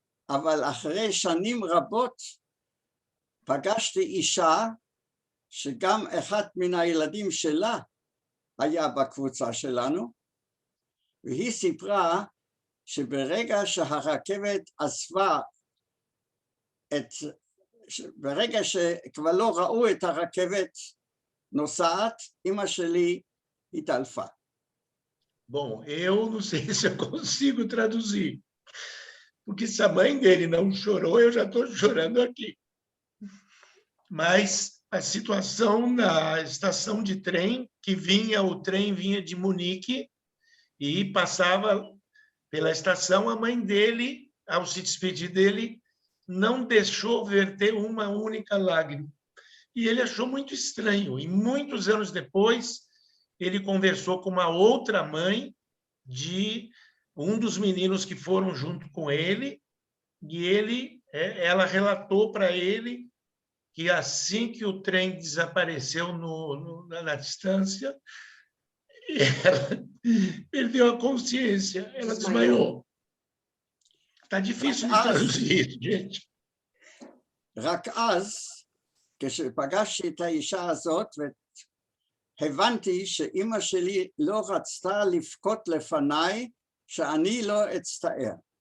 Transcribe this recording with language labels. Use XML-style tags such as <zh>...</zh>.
<he>אבל אחרי שנים רבות פגשתי אישה שגם אחד מן הילדים שלה היה בקבוצה שלנו, והיא סיפרה שברגע שהרכבת עזבה ברגע שכבר לא ראו את הרכבת נוסעת, אמא שלי התעלפה.</he> <pt>Bom, eu não sei se eu consigo traduzir, porque se a mãe dele não chorou, eu já estou chorando aqui. Mas a situação na estação de trem, o trem vinha de Munique e passava pela estação, a mãe dele, ao se despedir dele, não deixou verter uma única lágrima. E ele achou muito estranho. E muitos anos depois, ele conversou com uma outra mãe de um dos meninos que foram junto com ele, e ela relatou para ele que assim que o trem desapareceu na distância, ela perdeu a consciência, ela desmaiou. Está difícil de traduzir, gente.</pt> <he>רק אז, כשפגשתי את האישה הזאת, הבנתי שאימא שלי לא רצתה לבכות לפניי, שאני לא אצטער.</he>